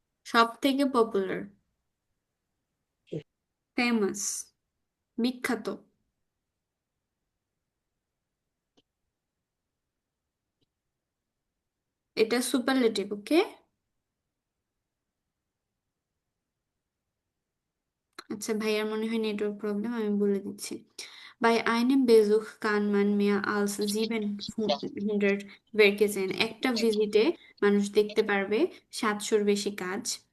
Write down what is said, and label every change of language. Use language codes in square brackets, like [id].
[bn] সব থেকে popular, famous, বিখ্যাত, এটা সুপারলেটিভ, ওকে? আচ্ছা, ভাইয়ার মনে হয় নেটওয়ার্ক প্রবলেম, আমি বলে দিচ্ছি। [de] Bei einem Besuch kann man mehr als 700 Werke sehen. [bn] একটা ভিজিটে মানুষ দেখতে পারবে 700-র বেশি কাজ।